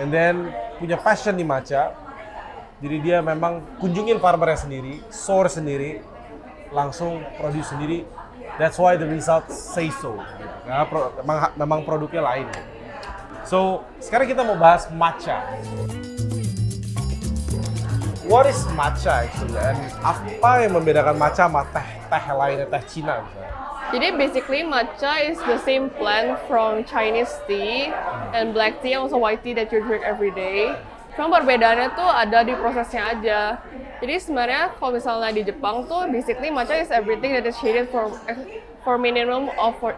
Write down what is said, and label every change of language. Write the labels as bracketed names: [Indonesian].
[English] And then [Indonesian] punya passion di matcha. Jadi dia memang kunjungin farmernya sendiri, source sendiri, langsung produce sendiri. [English] That's why the results say so. [Indonesian] Karena memang produknya lain. [English] So, [Indonesian] sekarang kita mau bahas matcha. [English] What is matcha actually? And [Indonesian] apa yang membedakan matcha sama teh lainnya, teh Cina misalnya? Jadi [English] basically matcha is the same plant from Chinese tea and black tea and also white tea that you drink every day. [Indonesian] Cuma perbedaannya tuh ada di prosesnya aja. Jadi sebenarnya kalau misalnya di Jepang tuh [English] basically matcha is everything that is shaded for minimum of